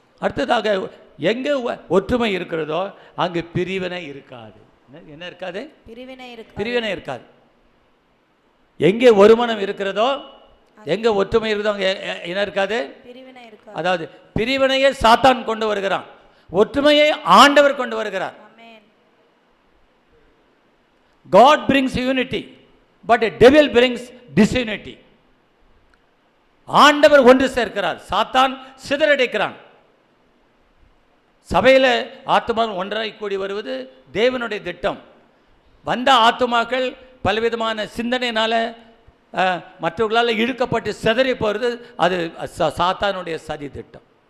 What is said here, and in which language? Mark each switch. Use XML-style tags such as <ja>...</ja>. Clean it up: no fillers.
<ta>அடுத்ததாக எங்கே ஒற்றுமை இருக்கிறதோ அங்கே பிரிவினை இருக்காது. என்ன இருக்காது? பிரிவினை இருக்காது. எங்கே ஒரு மனம் இருக்கிறதோ, எங்கே ஒற்றுமை இருக்கிறதோ அங்கே என்ன இருக்காது? அதாவது பிரிவினையை சாத்தான் கொண்டு வருகிறான், ஒற்றுமையை ஆண்டவர் கொண்டு வருகிறார்.</ta> <en>God brings unity, but a devil brings disunity.</en> <ta>ஆண்டவர் ஒன்று சேர்க்கிறார், சாத்தான் சிதறடிக்கிறான். சபையில் ஆத்துமாக்கள் ஒன்றாய் கூடி வருவது தேவனுடைய திட்டம். வந்த ஆத்துமாக்கள் பலவிதமான சிந்தனையினால மற்றவர்களால் இழுக்கப்பட்டு சிதறி போகிறது, அது சாத்தானுடைய சதி திட்டம்.</ta>